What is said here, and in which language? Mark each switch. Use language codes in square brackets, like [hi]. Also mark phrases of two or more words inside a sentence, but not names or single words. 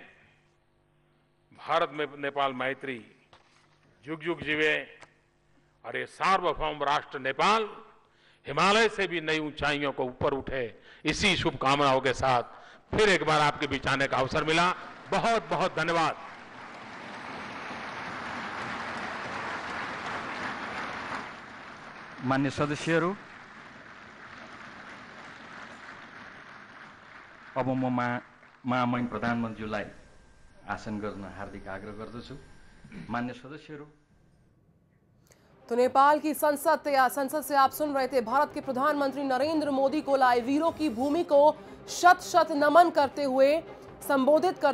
[hi] भारत नेपाल मैत्री जुग जुग जीवे, और ये सार्वभौम राष्ट्र नेपाल हिमालय से भी नई ऊंचाइयों को ऊपर उठे, इसी शुभकामनाओं के साथ फिर एक बार आपके बीच आने का अवसर मिला। बहुत बहुत धन्यवाद। [ne] मान्य सदस्यहरू, अब म महामहिम प्रधानमन्त्रीलाई आसन गर्न हार्दिक आग्रह गर्दछु। मान्य सदस्यहरू, [hi] तो नेपाल की संसद से आप सुन रहे थे भारत के प्रधानमंत्री नरेंद्र मोदी को लाए वीरों की भूमि को शत शत नमन करते हुए संबोधित करते